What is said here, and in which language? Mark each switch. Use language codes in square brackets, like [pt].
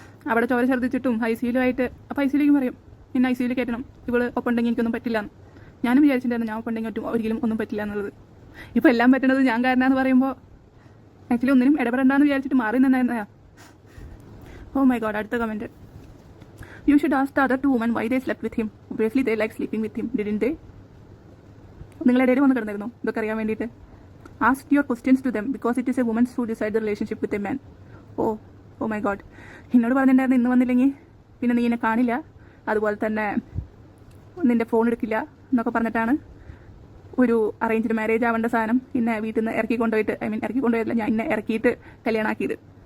[ml] അവിടെ ചോര ഛർദ്ദിച്ചിട്ടും ഐസിയിലുമായിട്ട്. അപ്പോൾ ഐസിയിലേക്ക് പറയും എന്നെ ഐസിയിൽ കയറ്റണം, ഇവള് ഒപ്പുണ്ടെങ്കിൽ എനിക്കൊന്നും പറ്റില്ല എന്ന്. ഞാനും വിചാരിച്ചിട്ടുണ്ടായിരുന്നു ഞാൻ ഒപ്പുണ്ടെങ്കിൽ ഒരിക്കലും ഒന്നും പറ്റില്ല എന്നുള്ളത്. ഇപ്പോൾ എല്ലാം പറ്റുന്നത് ഞാൻ കാരണമെന്ന് പറയുമ്പോൾ ആക്ച്വലി ഒന്നിനും ഇടപെടണ്ടെന്ന് വിചാരിച്ചിട്ട് മാറി നിന്നായിരുന്നയാ. [en] Oh my god. [ml] അടുത്ത comment. [en] You should ask the other 2 women why they slept with him. Obviously they like sleeping with him, didn't they? [ml] നിങ്ങളുടെ ഇടയിൽ വന്ന് കിടന്നിരുന്നു ഇതൊക്കെ അറിയാൻ വേണ്ടിയിട്ട്? [en] Ask your questions to them because it is a woman's who decide the relationship with a man. Oh my god. [ml] എന്നോട് പറഞ്ഞിട്ടുണ്ടായിരുന്നു ഇന്ന് വന്നില്ലെങ്കിൽ പിന്നെ നീ എന്നെ കാണില്ല, അതുപോലെ തന്നെ നിന്റെ ഫോൺ എടുക്കില്ല എന്നൊക്കെ പറഞ്ഞിട്ടാണ് ഒരു അറേഞ്ച്ഡ് മാരേജ് ആവേണ്ട സാധനം എന്നെ വീട്ടിൽ നിന്ന് ഇറക്കി കൊണ്ടുപോയിട്ടില്ല, ഞാൻ എന്നെ ഇറക്കിയിട്ട് കല്യാണമാക്കിയത്.